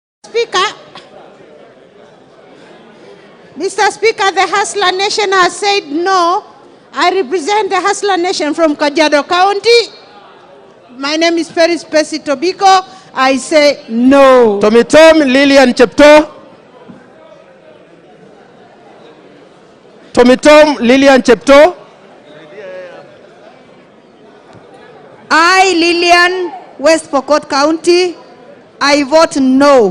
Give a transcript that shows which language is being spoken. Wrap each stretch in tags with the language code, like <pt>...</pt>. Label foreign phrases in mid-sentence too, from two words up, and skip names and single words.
<en>Mr. Speaker, the Hustler Nation has said no. I represent the Hustler Nation from Kajiado County. My name is Peris Pesi Tobiko. I say no. Tomitom Lilian Chepto. Tomitom Lilian Chepto. I, Lilian, West Pokot County, I vote no.</en>